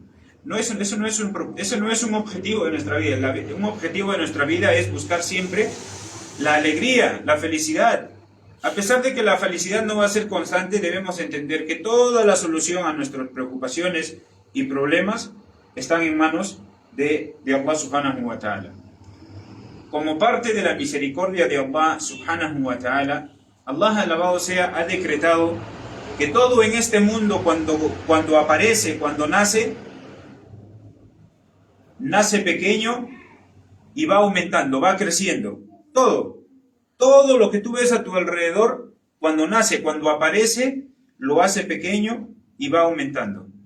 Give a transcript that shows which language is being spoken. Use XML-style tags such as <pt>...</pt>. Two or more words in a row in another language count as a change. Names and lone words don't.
<es>Eso no es un objetivo de nuestra vida. Un objetivo de nuestra vida es buscar siempre la alegría, la felicidad. A pesar de que la felicidad no va a ser constante, debemos entender que toda la solución a nuestras preocupaciones y problemas están en manos de Allah</es> <ar>سبحانه وتعالى.</ar> <es>Como parte de la misericordia de Allah</es> <ar>سبحانه وتعالى,</ar> <es>Allah alabado sea, ha decretado que todo en este mundo cuando aparece, cuando nace pequeño y va aumentando, va creciendo. Todo lo que tú ves a tu alrededor, cuando nace, cuando aparece, lo hace pequeño y va aumentando.</es>